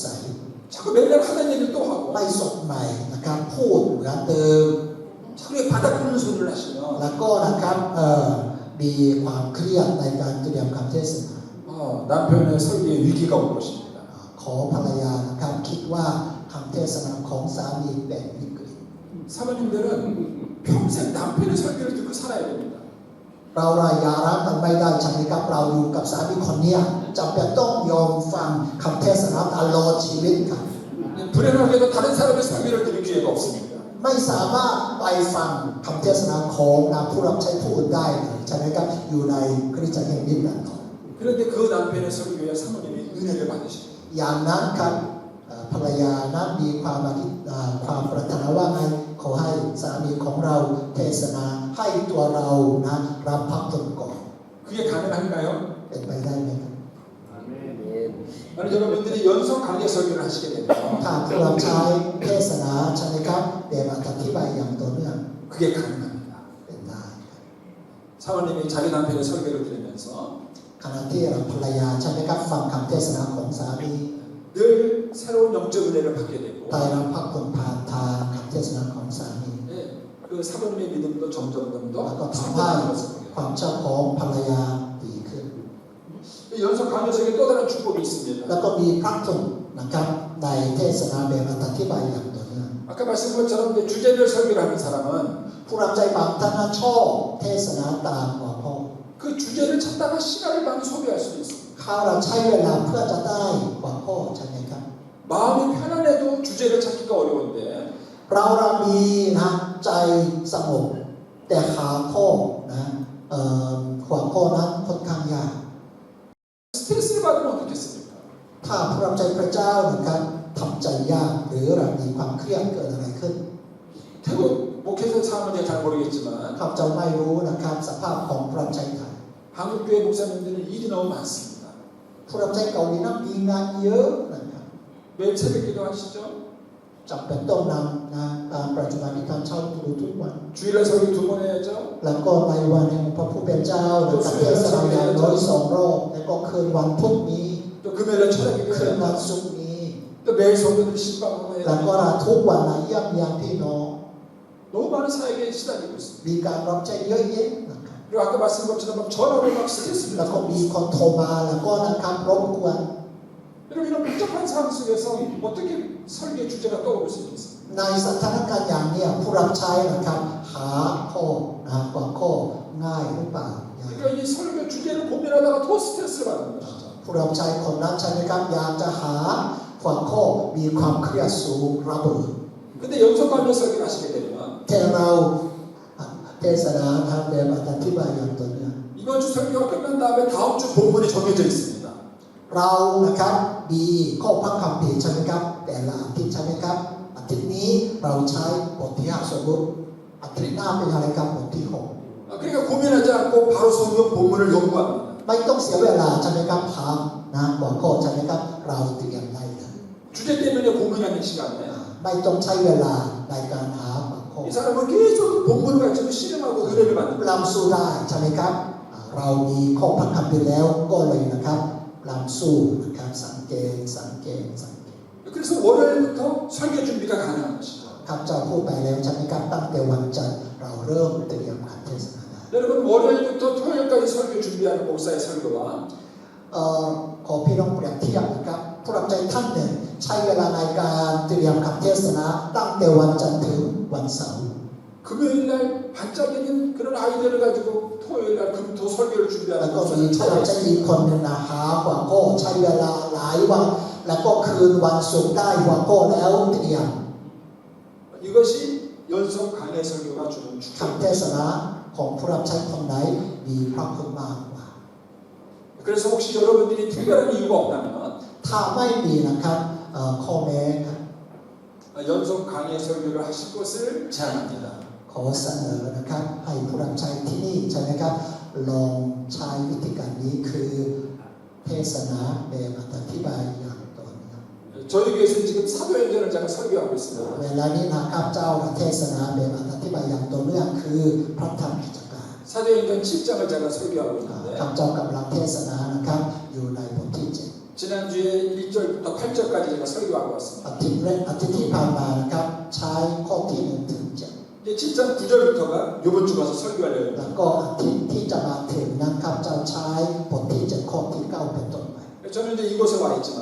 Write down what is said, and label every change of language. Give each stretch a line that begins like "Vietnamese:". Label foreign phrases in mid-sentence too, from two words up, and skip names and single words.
Korean: 자꾸 맨날 하던 얘기를 또 하고
Thai: ไม่สดใหม่นะครับพูดเหมือนเดิม
Korean: 자꾸 바닥 긁는 소리를 하시면
Thai: แล้วก็นะครับมีความเครียดในการเตรียมคำเทศนา
Korean: 남편의 설교에 위기가 올 것입니다.
Thai: ขอภรรยานะครับคิดว่าคำเทศนาของสามีเป็นวิกฤต
Korean: 사모님들은 평생 남편의 설교를 듣고 살아야 됩니다.
Thai: เราอย่าร้างกันไม่ได้ใช่ไหมครับเราอยู่กับสามีคนเนี้ยจำเป็นต้องยอมฟังคำเทศนาตลอดชีวิตครับ
Korean: 불행하게도 다른 사람의 설교를 들을 기회가 없습니다.
Thai: ไม่สามารถไปฟังคำเทศนาของผู้รับใช้ผู้อื่นได้เลยใช่ไหมครับอยู่ในคริสตจักรแห่งนี้แหละ
Korean: 그런데 그 남편의 설교에 사모님이 은혜를 받으십니다.
Thai: อย่างนั้นครับภรรยานั้นมีความปรารถนาว่าไงขอให้สามีของเราเทศนาให้ตัวเรานะรับพระคุณก่อน
Korean: 그게 가능한가요?
Thai: เป็นไปได้ไหมครับ
Korean: 만약 여러분들이 연속 강의 설교를 하시게 되면
Thai: ถ้าผู้รับใช้เทศนาใช่ไหมครับแบบอธิบายอย่างต่อเนื่อง
Korean: 그게 가능합니다.
Thai: เป็นได้
Korean: 사모님이 자기 남편의 설교를 들으면서
Thai: ขณะที่ภรรยาใช่ไหมครับฟังคำเทศนาของสามี
Korean: 늘 새로운 영적 은혜를 받게 되고
Thai: ได้รับพระคุณผ่านทางคำเทศนาของสามี
Korean: 그 사모님의 믿음도 점점 더
Thai: แล้วก็ทำให้
Korean: 성장하는 것을
Thai: ควา
Korean: 보게
Thai: มเชื่อของภรรยาดีขึ้น
Korean: 돼요. 연속 강의 설교에 또 다른 축복이 있습니다.
Thai: แล้วก็มีพระคุณนะครับในเทศนาแบบอธิบายอย่างต่อเนื่อง
Korean: 아까 말씀한 것처럼 주제별 설교를 하는 사람은
Thai: ผู้รับใจบางท่านชอบเทศนาตามหัวข้อ
Korean: 그 주제를 찾다가 시간을 많이 소비할 수도 있습니다.
Thai: ข้าเราใช้เวลาเพื่อจะได้หัวข้อใช่ไหมครับ
Korean: 마음이 편안해도 주제를 찾기가 어려운데
Thai: เรามีนะใจสงบแต่หาข้อนะหัวข้อนั้นค่อนข้างยาก
Korean: 스트레스를 받으면 어떻겠습니까?
Thai: ถ้าผู้รับใช้พระเจ้านะครับทำใจยากหรือเรามีความเครียดเกิดอะไรขึ้น
Korean: 태국 목회자 사모님 잘 모르겠지만
Thai: ข้าพเจ้าไม่รู้นะครับสภาพของผู้รับใช้ไทย
Korean: 한국 교회 목사님들은 일이 너무 많습니다.
Thai: ผู้รับใช้เกาหลีนั้นมีงานเยอะนะครับ
Korean: 매일 새벽기도 하시죠?
Thai: จำเป็นต้องนำนะการประชุมที่ทำเช้าตรู่ทุกวัน
Korean: 주일날 설교 2번 해야죠.
Thai: แล้วก็ในวันแห่งพระผู้เป็นเจ้านะครับเทศนาอย่างน้อย2 รอบแล้วก็คืนวันพุธนี้
Korean: 또 금요일날 철학기도
Thai: คืนวัน
Korean: 해야죠.
Thai: ศุกร์นี้
Korean: 또 매일 성도들 신방하고
Thai: แล้วก็
Korean: 해야죠.
Thai: ทุกวันนะเยี่ยมยามพี่น้อง
Korean: 너무 많은 사역에 시달리고 있습니다.
Thai: มีการรับใช้เยอะแยะนะครับ
Korean: 그리고 아까 말씀드린 것처럼 막 전화로 막 스트레스를
Thai: แล้วก็มีคนโทรมาแล้วก็นะครับรบกวน
Korean: 여러분 이런 복잡한 상황 속에서 어떻게 설계 주제가 떠오를 수 있겠습니까?
Thai: ในสถานการณ์อย่างนี้ผู้รับใช้นะครับหาข้อหัวข้อง่ายหรือเปล่า
Korean: 그러니까 이 설교 주제를 고민하다가 더 스트레스를 받는 것이죠.
Thai: ผู้รับใช้คนนั้นใช่ไหมครับอยากจะหาหัวข้อมีความเครียดสูงระเบิด
Korean: 근데 연속 관련 설교를 하시게 되면
Thai: แต่เราเทศนาทางแบบอธิบายอย่างต่อเนื่อง
Korean: 이번 주 설교가 끝난 다음에 다음 주 본문이 정해져 있습니다.
Thai: เรานะครับมีข้อพระคัมภีร์ใช่ไหมครับแต่ละอาทิตย์ใช่ไหมครับอาทิตย์นี้เราใช้บทที่5สมมติอาทิตย์หน้าเป็นอะไรครับบทที่6
Korean: 그러니까 고민하지 않고 바로 성경 본문을 연구합니다.
Thai: ไม่ต้องเสียเวลาใช่ไหมครับหาหัวข้อใช่ไหมครับเราเตรียมได้เลย
Korean: 주제 때문에 고민하는 시간에
Thai: ไม่ต้องใช้เวลาในการหาหัวข้อ
Korean: 이 사람은 계속 본문을 가지고 씨름하고 은혜를 받는 거예요.
Thai: เราสู้ได้ใช่ไหมครับเรามีข้อพระคัมภีร์แล้วก็เลยนะครับเราสู้นะครับสังเกต
Korean: 그래서 월요일부터 설교 준비가 가능한 것이죠.
Thai: ข้าพเจ้าพูดไปแล้วใช่ไหมครับตั้งแต่วันจันทร์เราเริ่มเตรียมการเทศนาได้
Korean: 여러분 월요일부터 토요일까지 설교 준비하는 목사의 설교와
Thai: ขอพี่น้องเปรียบเทียบนะครับผู้รับใช้ท่านหนึ่งใช้เวลาในการเตรียมคำเทศนาตั้งแต่วันจันทร์ถึงวันเสาร์
Korean: 금요일날 반짝이는 그런 아이디어를 가지고 토요일날 금토 설교를
Thai: แล้ว
Korean: 준비하는
Thai: ก็มี
Korean: 목사를
Thai: ผู้รับใช้
Korean: 찾아냈습니다.
Thai: อีกคนหนึ่งนะหาหัวข้อใช้เวลาหลายวันแล้วก็คืนวันศุกร์ได้หัวข้อแล้วเตรียม
Korean: 이것이 연속 강해 설교가 주는
Thai: คำเท
Korean: 축복입니다.
Thai: ศนาของผู้รับใช้คนไหนมีพระคุณมากกว่า
Korean: 그래서 혹시 여러분들이 특별한 이유가 없다면
Thai: ถ้าไม่มีนะครับข้อแม้ครับ
Korean: 연속 강해 설교를 하실 것을 제안합니다.
Thai: ขอเสนอนะครับให้ผู้รับใช้ที่นี่ใช่ไหมครับลองใช้วิธีการนี้คือเทศนาแบบอธิบายอย่างต่อเนื่อง
Korean: 저희 교회에서는 지금 사도행전을 제가 설교하고 있습니다.
Thai: เวลานี้นะครับเจ้าเทศนาแบบอธิบายอย่างต่อเนื่องคือพระธรรมกิจการ
Korean: 사도행전 7장을 제가 설교하고
Thai: ข้า
Korean: 있는데
Thai: พเจ้ากำลังเทศนานะครับอยู่ในบทที่
Korean: 지난주에 1절부터 8절까지 제가 설교하고
Thai: 7
Korean: 왔습니다.
Thai: อาทิตย์ที่ผ่านมานะครับใช้ข้อที่1ถึง7
Korean: 이제 7장 9절부터가 이번 주 가서 설교하려고
Thai: แล้
Korean: 합니다.
Thai: วก็อาทิตย์ที่จะมาถึงนะครับเจ้าใช้บทที่7ข้อที่9เป็นต้นไป
Korean: 저는 이제 이곳에 와 있지만